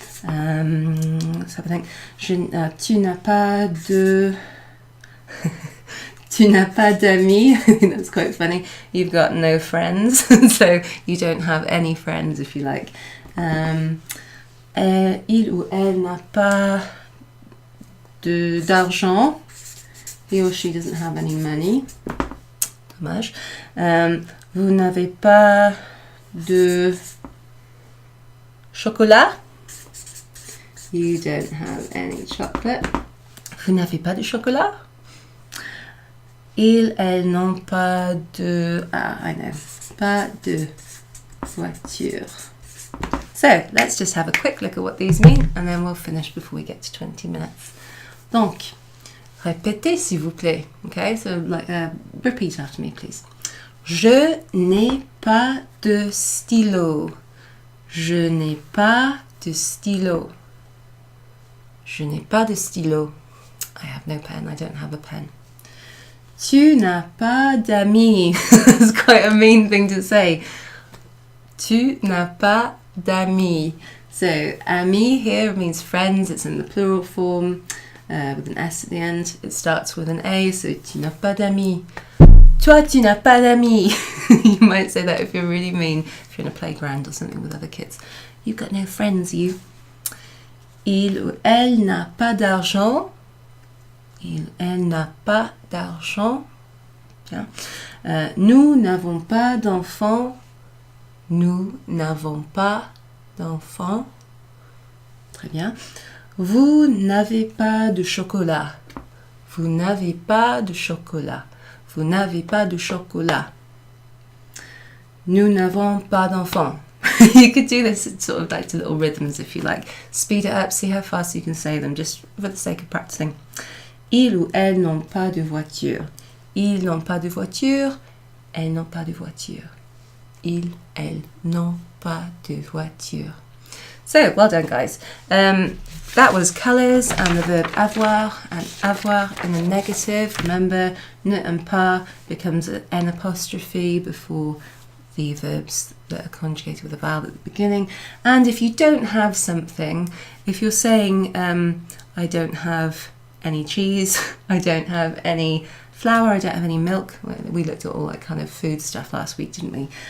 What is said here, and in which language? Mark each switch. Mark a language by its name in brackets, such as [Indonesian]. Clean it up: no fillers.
[French] Ça veut dire, tu n'as pas de... tu n'as pas d'amis. [English] That's quite funny. You've got no friends, so you don't have any friends, if you like. [French] Il ou elle n'a pas d'argent. [English] He or she doesn't have any money. [French] Dommage. Vous n'avez pas de chocolat. [English] You don't have any chocolate. [French] Vous n'avez pas de chocolat. Ils, elles n'ont pas de... [English] Ah, I know. [French] Pas de voiture. [English] So, let's just have a quick look at what these mean, and then we'll finish before we get to 20 minutes. [French] Donc, répétez s'il vous plaît. [English] Okay, so like, repeat after me, please. [French] Je n'ai pas de stylo. Je n'ai pas de stylo. Je n'ai pas de stylo. [English] I have no pen. I don't have a pen. [French] Tu n'as pas d'amis. [English] It's quite a mean thing to say. [French] Tu n'as pas d'amis. [English] So, ami here means friends. It's in the plural form with an S at the end. It starts with an A, so [French] tu n'as pas d'amis. Toi, tu n'as pas d'amis. [English] You might say that if you're really mean, if you're in a playground or something with other kids. You've got no friends, you. [French] Il ou elle n'a pas d'argent. Il, elle n'a pas d'argent. Bien. Nous n'avons pas d'enfants. Nous n'avons pas d'enfants. Très bien. Vous n'avez pas de chocolat. Vous n'avez pas de chocolat. Vous n'avez pas de chocolat. Nous n'avons pas d'enfants. [English] You could do this sort of like to little rhythms if you like. Speed it up, see how fast you can say them, just for the sake of practicing. [French] Ils ou elles n'ont pas de voiture. Ils n'ont pas de voiture. Elles n'ont pas de voiture. Ils, elles n'ont pas de voiture. [English] So, well done, guys. That was colours and the verb avoir in the negative. Remember, ne and pas becomes an N apostrophe before the verbs that are conjugated with a vowel at the beginning. And if you don't have something, if you're saying, I don't have any cheese, I don't have any flour, I don't have any milk, we looked at all that kind of food stuff last week, didn't we?